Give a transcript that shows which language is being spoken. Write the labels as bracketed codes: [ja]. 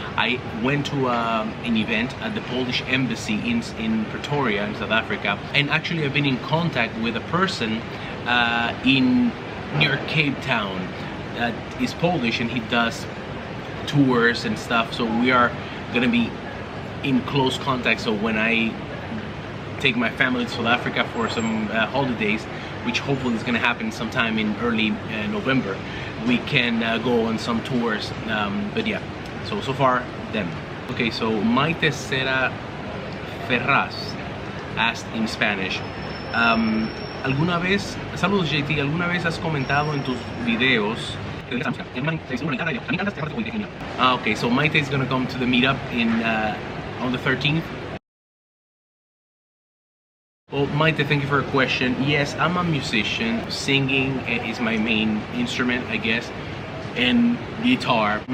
[en] I went to an event at the Polish embassy in Pretoria in South Africa, and actually I've been in contact with a person near Cape Town that is Polish, and he does tours and stuff. So we are gonna be in close contact. So when I take my family to South Africa for some holidays, which hopefully is going to happen sometime in early November, we can go on some tours. But yeah, so far them. Okay, so Maite Sera Ferraz asked in Spanish, [es] ¿alguna vez, saludos JT, alguna vez has comentado en tus videos? [en] Okay, so Maite is going to come to the meetup on the 13th. Well, Maite, thank you for your question. Yes, I'm a musician. Singing is my main instrument, I guess, and guitar.